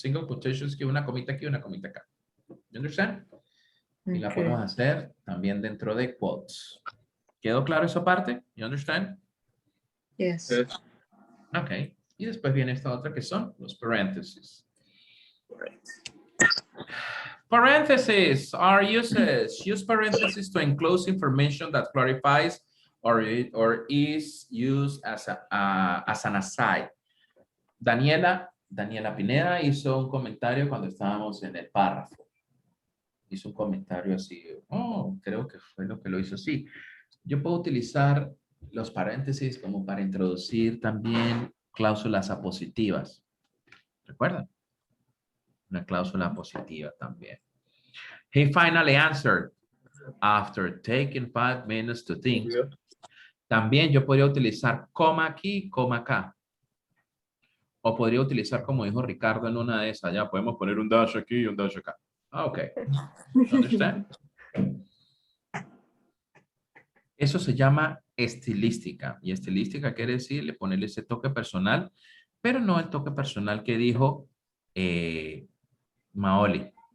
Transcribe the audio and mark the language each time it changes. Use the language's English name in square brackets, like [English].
[English] Single quotations [Spanish] que una comita aquí, una comita acá. [English] You understand? [Spanish] Y la podemos hacer también dentro de quotes. ¿Quedó claro esa parte? [English] You understand? Yes. Ok. [Spanish] Y después viene esta otra que son los paréntesis. [English] Parentheses are uses. Use parentheses to enclose information that clarifies or is used as an aside. [Spanish] Daniela Pineda hizo un comentario cuando estábamos en el párrafo. Hizo un comentario así, oh, creo que fue lo que lo hizo así. Yo puedo utilizar los paréntesis como para introducir también cláusulas apositivas. ¿Recuerdan? Una cláusula positiva también. [English] He finally answered after taking 5 minutes to think. [Spanish] También yo podría utilizar coma aquí, coma acá. O podría utilizar, como dijo Ricardo en una de esas, ya podemos poner un dash aquí y un dash acá. Ok. [English] Understand? [Spanish] Eso se llama estilística. Y estilística quiere decir le ponerle ese toque personal, pero no el toque personal que dijo Maoli.